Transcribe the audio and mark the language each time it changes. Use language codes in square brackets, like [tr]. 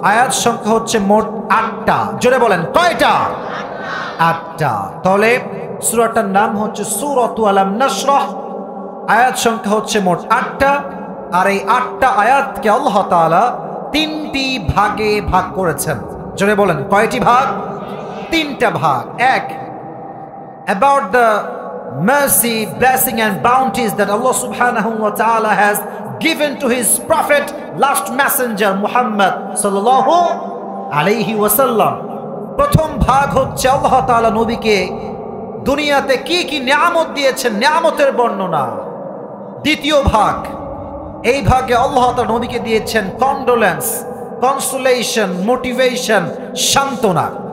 [bn] আয়াত সংখ্যা হচ্ছে মোট 8টা। জোরে বলেন কয়টা? 8টা। তাহলে সূরাটার নাম হচ্ছে সূরাতু আলাম নাশরাহ। আয়াত সংখ্যা হচ্ছে মোট 8টা। আর এই 8টা আয়াতকে আল্লাহ তাআলা 3টি ভাগে ভাগ করেছেন। জোরে বলেন কয়টি ভাগ? 3টা ভাগ। এক, [en] about the mercy, blessing and bounties that Allah subhanahu wa ta'ala has given to his prophet, last messenger Muhammad sallallahu alayhi wasallam. [bn] প্রথম ভাগ হচ্ছে আল্লাহ তাআলা নবীকে দুনিয়াতে কি কি নিয়ামত দিয়েছেন, নিয়ামতের বর্ণনা। দ্বিতীয় ভাগ, এই ভাগে আল্লাহ তাআলা নবীকে দিয়েছেন কন্ডোলেন্স, কনসোলেশন, মোটিভেশন, সান্ত্বনা।